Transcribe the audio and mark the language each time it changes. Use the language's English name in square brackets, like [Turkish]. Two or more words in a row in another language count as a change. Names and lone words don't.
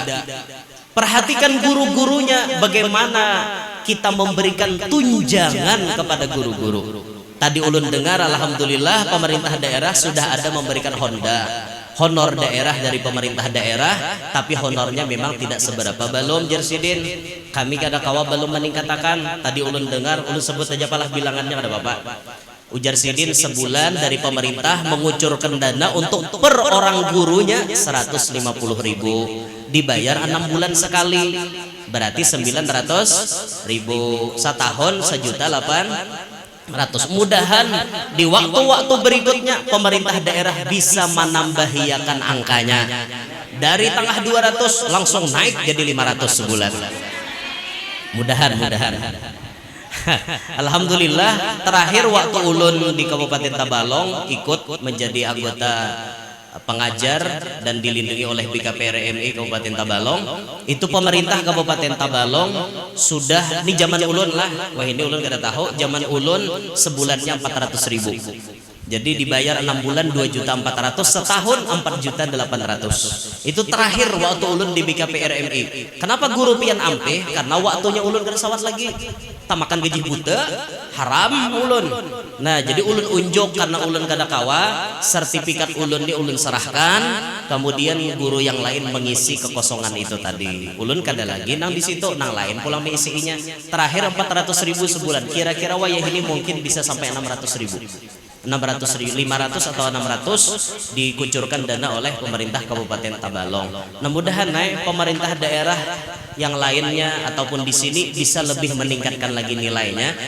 [Indonesian] Perhatikan guru-gurunya, bagaimana kita memberikan tunjangan kepada guru-guru. Tadi ulun dengar alhamdulillah pemerintah daerah sudah ada memberikan honor daerah dari pemerintah daerah, tapi honornya memang tidak seberapa. [Banjar] Belum Jersidin, kami kada kawa belum meningkatkan. Tadi ulun dengar, ulun sebut saja palah bilangannya ada Bapak. [Indonesian] Ujar Sidin sebulan dari pemerintah mengucurkan dana untuk per orang gurunya 150.000, dibayar 6 bulan sekali, berarti 900.000, setahun 1.800.000. Mudahan di waktu-waktu berikutnya pemerintah daerah bisa menambahiakan angkanya dari tengah 200 langsung naik jadi 500 sebulan. Mudahan. Alhamdulillah, terakhir waktu ulun di Kabupaten Tabalong ikut menjadi anggota pengajar dan dilindungi oleh BKPRMI Kabupaten Tabalong, itu pemerintah Kabupaten Tabalong sudah, ini zaman ulun lah, wah ini [Banjar] ulun kada tahu, [Indonesian] zaman ulun sebulannya 400.000. Jadi dibayar 6 bulan 2.400.000, setahun 4.800.000. Itu terakhir waktu ulun di BKPRMI. [Banjar] Kenapa guru pian ampe? Karena waktunya ulun kada sawat lagi. Tamakan gaji buta, haram ulun. Nah, jadi ulun unjuk karena ulun kada kawa, sertifikat ulun ini ulun serahkan, kemudian guru yang lain mengisi kekosongan itu tadi. Ulun kada lagi nang di situ, nang lain pulang mengisinya. [Indonesian] Terakhir 400.000 sebulan. Kira-kira wayah ini mungkin bisa sampai 600.000. 500 atau 600 dikucurkan dana oleh pemerintah Kabupaten Tabalong. Nah, mudahan naik pemerintah daerah yang lainnya ataupun di sini bisa lebih meningkatkan lagi nilainya.